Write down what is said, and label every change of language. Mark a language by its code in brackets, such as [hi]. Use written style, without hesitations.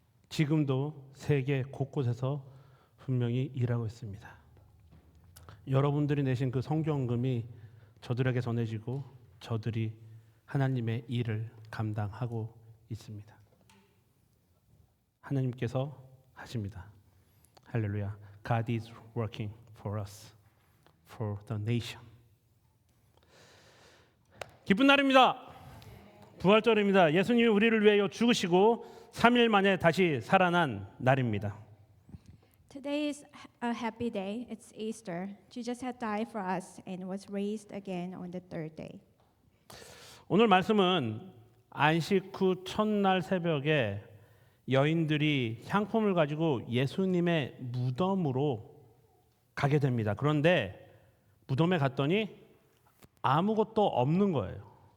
[ko] 지금도 세계 곳곳에서 분명히 일하고 있습니다. 여러분들이 내신 그 성경금이 저들에게 전해지고 저들이 하나님의 일을 감당하고 있습니다. 하나님께서 하십니다. 할렐루야. [en] God is working for us, for the nation. [ko] 기쁜 날입니다. 부활절입니다. 예수님이 우리를 위하여 죽으시고 3일 만에 다시 살아난 날입니다. [en] Today is a happy day. It's Easter. Jesus had died for us and was raised again on the third day. [ko] 오늘 말씀은 안식 후 첫날 새벽에 여인들이 향품을 가지고 예수님의 무덤으로 가게 됩니다. 그런데 무덤에 갔더니 아무것도 없는 거예요.